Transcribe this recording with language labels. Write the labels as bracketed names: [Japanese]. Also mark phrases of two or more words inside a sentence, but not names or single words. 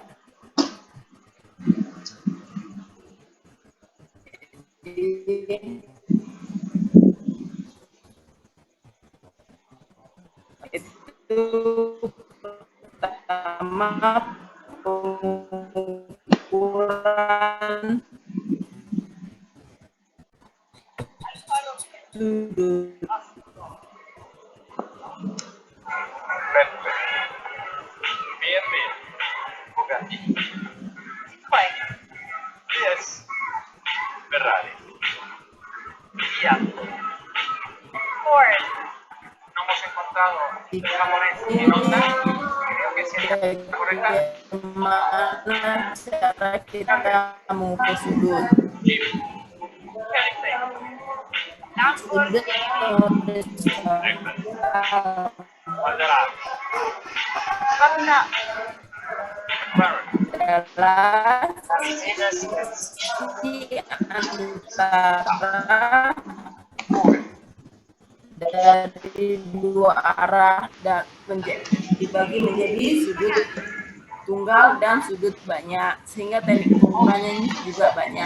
[Indonesian] Jadi, itu pertama pengukuran sudut. Yes. Ferrari. Fiat. Ford. [Spanish] No hemos encontrado el japonés en onda. Creo que sería la correcta. [Indonesian] Bagaimana cara kita mengukur sudut? Jeep. Sudut Valderá. Honda. adalah sisi antara dari dua arah dan dibagi menjadi sudut tunggal dan sudut banyak, sehingga teknik pengukurannya juga banyak.